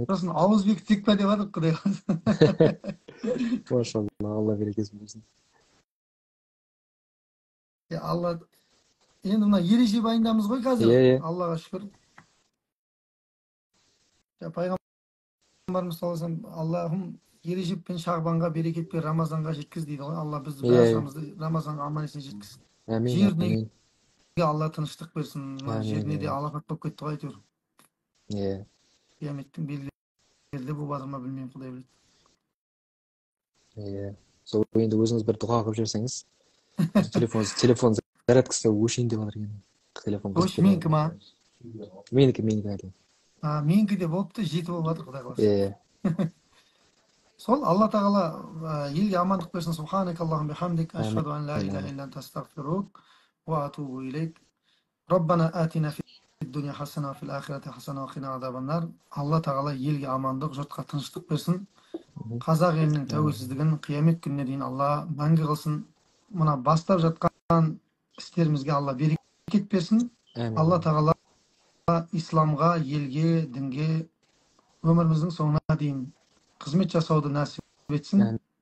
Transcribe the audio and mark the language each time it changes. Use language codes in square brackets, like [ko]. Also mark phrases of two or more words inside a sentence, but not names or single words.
[kk] Сосын ауызбек текпа деп жатыр, құдай қаласа. Машалла, Алла берекесін берсін. Алла, енді мына ереже байындамыз ғой қазір. Аллаға шүкір. Пайғамбарымыз [ar] صلى الله عليه وسلم, [kk] Аллахым Ережеп пен Шағбанға берекет бер, Рамазанға жеткіз дейді ғой. Алла бізді баршамызды Рамазанға аман-есен жеткізсін. Жеріне Алла тыныштық берсін. Жеріне де алапат болып кетті ғой әйтеуір. Қияметтің белгілері болып жатыр ма білмеймін, Құдай біледі. Сол енді өзіңіз бір дұға қылып жіберсеңіз. Телефон зарядкасы өшейін деп жатыр екен. Өш менікі ма? Менікі. Менікі де болыпты, жеті болып жатыр, Құдай қаласа. Сол Алла тағала елге амандық берсін. [ar] سبحانك اللهم وبحمدك أشهد أن لا إله إلا أنت أستغفرك وأتوب إليك. ربنا آتنا في الدنيا حسنة في الآخرة حسنة وقنا عذاب النار. [kk] Алла тағала елге амандық, жұртқа тыныштық берсін. Қазақ елінің тәуелсіздігін қиямет күніне дейін Алла мәңгі қылсын. Мына бастап жатқан істерімізге Алла берекет берсін. Алла тағала исламға, елге, дінге өміріміздің соңына дейін қызмет жасауды нәсіп етсін.